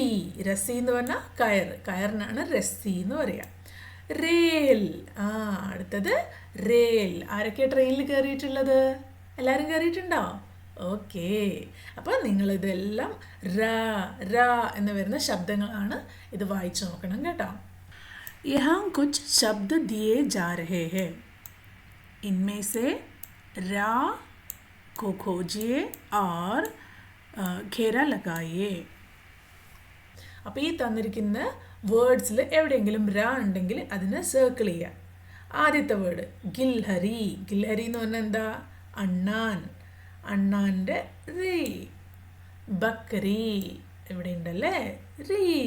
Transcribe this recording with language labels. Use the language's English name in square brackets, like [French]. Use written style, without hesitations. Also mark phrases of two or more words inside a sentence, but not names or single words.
[Malayalam] രസ്സി എന്ന് പറഞ്ഞാൽ കയറിനാണ് രസ്സി എന്ന് പറയാം. റേൽ. അടുത്തത് റേൽ. ആരൊക്കെ ട്രെയിനിൽ കയറിയിട്ടുള്ളത്? എല്ലാവരും കയറിയിട്ടുണ്ടോ? ഓക്കെ. അപ്പോൾ നിങ്ങളിതെല്ലാം ര എന്ന് വരുന്ന ശബ്ദങ്ങളാണ്. ഇത് വായിച്ചു നോക്കണം കേട്ടോ. [Hindi] यहाँ कुछ शब्द दिए जा रहे हैं, इनमें से रा को खोजिए और घेरा लगाइए. [Malayalam] അപ്പോൾ ഈ തന്നിരിക്കുന്ന വേർഡ്സിൽ എവിടെയെങ്കിലും ര ഉണ്ടെങ്കിൽ അതിനെ സർക്കിൾ ചെയ്യുക. ആദ്യത്തെ വേർഡ് ഗിൽഹരി. ഗിൽഹരി എന്ന് പറഞ്ഞാൽ എന്താ? അണ്ണാൻ. അണ്ണാൻ്റെ റീ. ബക്കറി ഇവിടെ ഉണ്ടല്ലേ, റീ.